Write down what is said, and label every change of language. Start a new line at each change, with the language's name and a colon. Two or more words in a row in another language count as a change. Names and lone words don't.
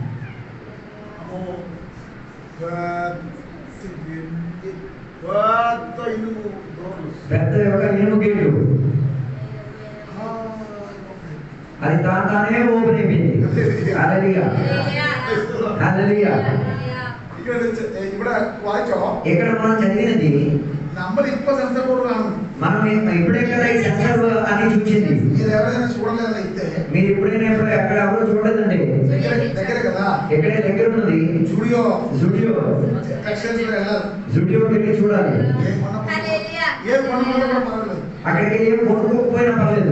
Telugu: పెద్ద ఒక ఇనుము గేటు అది తానే ఓపెన్ అయిపోయింది. హల్లెలూయా హల్లెలూయా. ఇక్కడ మనం చదివినది
Malayalam: നമ്മൾ ഇപ്പൊ സെൻസർ ബോർഡ് കാണുന്നു.
Telugu: మనం ఇప్పుడే కదా ఈ సెన్సర్ అని చూసింది. మీరు ఎవరైనా చూడలేదైతే మీరు ఎప్పుడైనా ఎక్కడ ఎవరు చూడలేదండి. దగ్గర కదా, ఎక్కడే దగ్గర ఉన్నది. జూడియో జూడియోకి వెళ్ళి చూడాలి. అక్కడికి ఏం కొనుక్కోకపోయినా పర్లేదు.